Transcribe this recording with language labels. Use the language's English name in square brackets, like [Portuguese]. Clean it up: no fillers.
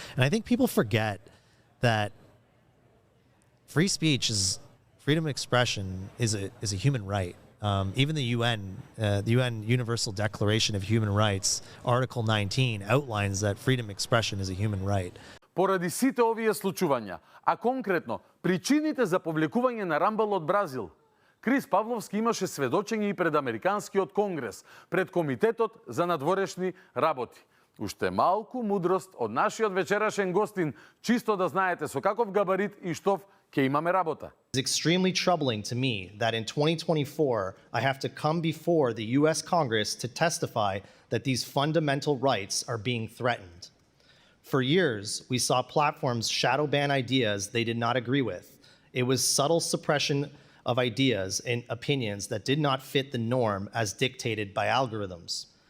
[English] And I think people forget that free speech freedom of expression is a human right. Even the UN Universal Declaration of Human Rights, Article 19, outlines that freedom of expression is a human right. [Macedonian] Поради сите овие случувања, а конкретно причините за повлекување на Рамбл од Бразил, Крис Павловски имаше сведочење и пред Американскиот Конгрес, пред Комитетот за надворешни работи. Уште малку мудрост од нашиот вечерашен гостин, чисто да знаете со каков габарит и штов ќе имаме работа. [English] It's extremely troubling to me that in 2024, I have to come before the US Congress to testify that these fundamental rights are being threatened. For years, we saw platforms shadow ban ideas they did not agree with. It was subtle suppression of ideas and opinions that did not fit the norm as dictated by algorithms.